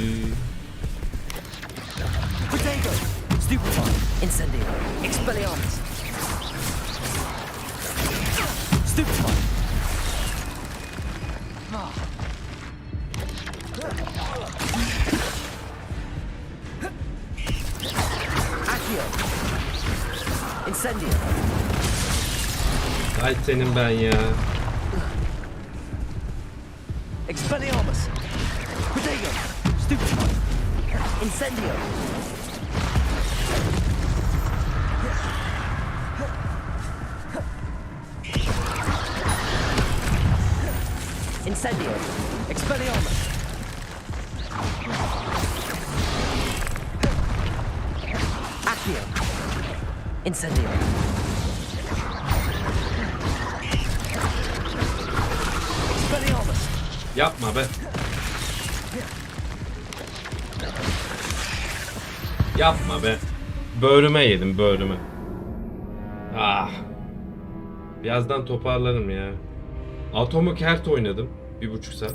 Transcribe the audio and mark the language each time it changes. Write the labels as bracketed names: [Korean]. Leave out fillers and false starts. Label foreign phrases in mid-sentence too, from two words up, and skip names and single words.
[Turkish] Potato. Stupefy. Incendio. Expelliarmus. Stupefy. Accio. Incendio. Ay senin ben ya. Expelliarmus. Potato. Stupefy. Incendio. Incendio. Expelliarmus. Accio. Incendio. Expelliarmus. Yapma be. Yapma be. Böğrüme yedim, böğrüme. Ah. Birazdan toparlarım ya. Atomu kert oynadım. 1,5 saat.